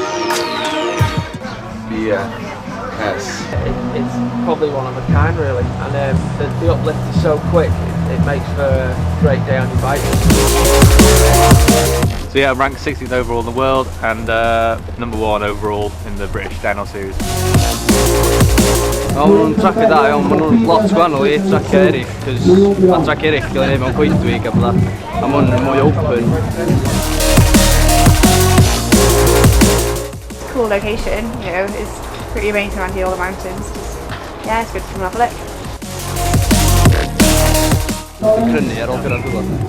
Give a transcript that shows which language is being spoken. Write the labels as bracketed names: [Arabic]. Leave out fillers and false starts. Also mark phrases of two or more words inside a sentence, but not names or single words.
[English] Yes. It's probably one of a kind, really, and the uplift is so quick, it makes for a great day on your bike. So yeah, I'm ranked 16th overall in the world and number 1 overall in the British Blaenau series. [Welsh] Maen nhw'n tracio da iawn, maen nhw'n lot gwahanol i tracio eraill, cos mae tracio eraill gael ei wneud mewn coedwig a bydda, a maen nhw'n mwy open. [English] Cool location, you know, it's pretty amazing around here, all the mountains. Yeah, it's good to come and have a look. [Welsh] Dwi'n crynu ar ôl gyrra'r gwylod.